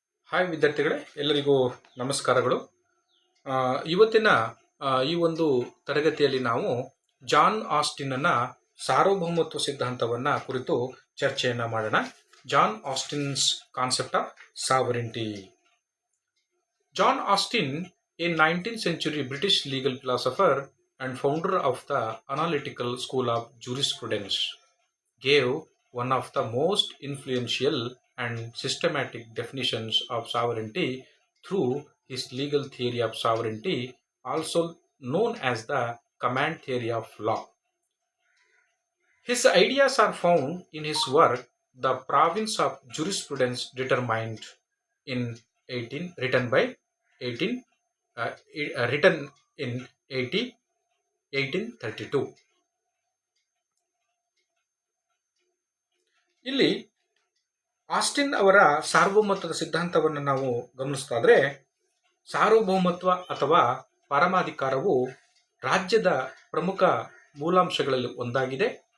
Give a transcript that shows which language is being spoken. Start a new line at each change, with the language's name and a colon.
Kannada: Hi ವಿದ್ಯಾರ್ಥಿಗಳೇ, ಎಲ್ಲರಿಗೂ ನಮಸ್ಕಾರಗಳು. ಇವತ್ತಿನ ಈ ಒಂದು ತರಗತಿಯಲ್ಲಿ ನಾವು ಜಾನ್ ಆಸ್ಟಿನ್ನ ಸಾರ್ವಭೌಮತ್ವ ಸಿದ್ಧಾಂತವನ್ನು ಕುರಿತು ಚರ್ಚೆಯನ್ನು ಮಾಡೋಣ.
English: John Austin's concept of sovereignty. John Austin, a 19th century British legal philosopher and founder of the analytical school of jurisprudence, gave one of the most influential and systematic definitions of sovereignty through his legal theory of sovereignty, also known as the command theory of law. His ideas are found in his work, The Province of Jurisprudence Determined in 18, written by 18, written in 1832.
Kannada: ಇಲ್ಲಿ Austin ಅವರ ಸಾರ್ವಭೌಮತ್ವದ ಸಿದ್ಧಾಂತವನ್ನು ನಾವು ಗಮನಿಸ್ತಾದ್ರೆ, ಸಾರ್ವಭೌಮತ್ವ ಅಥವಾ ಪರಮಾಧಿಕಾರವು ರಾಜ್ಯದ ಪ್ರಮುಖ ಮೂಲಾಂಶಗಳಲ್ಲಿ ಒಂದಾಗಿದೆ.